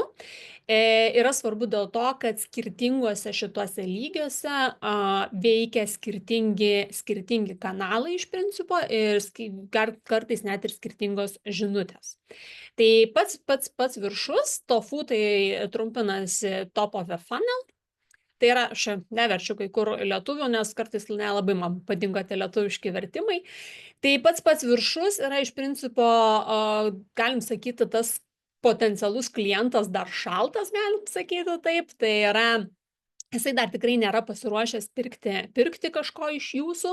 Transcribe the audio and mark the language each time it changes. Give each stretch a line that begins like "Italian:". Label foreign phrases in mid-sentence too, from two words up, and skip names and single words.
Lithuanian: Yra svarbu dėl to, kad skirtinguose šituose lygiuose veikia skirtingi kanalai iš principo ir kartais net ir skirtingos žinutės. Tai pats viršus, TOFU, tai trumpinasi
English: top of the funnel.
Lithuanian: Tai yra, aš neverčiu kai kur lietuvių, nes kartais nelabai man patinka tie lietuviški vertimai. Tai pats viršus yra iš principo, galim sakyti, tas potencialus klientas dar šaltas, galim sakyti taip. Tai yra, jisai dar tikrai nėra pasiruošęs pirkti kažko iš jūsų.